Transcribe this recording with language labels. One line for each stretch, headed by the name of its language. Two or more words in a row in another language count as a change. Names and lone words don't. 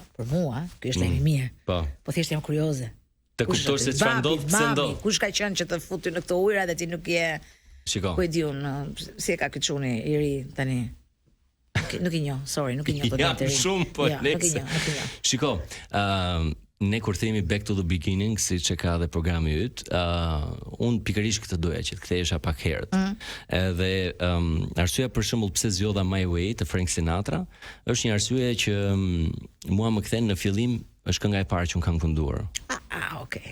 Albanian: Për mua, ky është ai mirë. Po thjesht jam kurioze. Të kuptosh se çfarë ndodh, pse ndodh. Kush ka qenë që të futi në këto ujëra dhe ti nuk je. Shiko. Ku e di unë, si e ka ky çuni i ri tani? Nuk i njoh, sorry, nuk i njoh po drejtë. Ja, shumë po lekse. Shiko, ne kur themi
English: back to the beginning,
Albanian: siç e ka dhe programi yt, un pikërisht këtë doja që të kthehesha pak herët. Edhe arsyeja për shembull pse zgjodha My Way të Frank Sinatra, është një arsye që mua më kthen në fillim, është kënga e parë që un kam kënduar. Okay.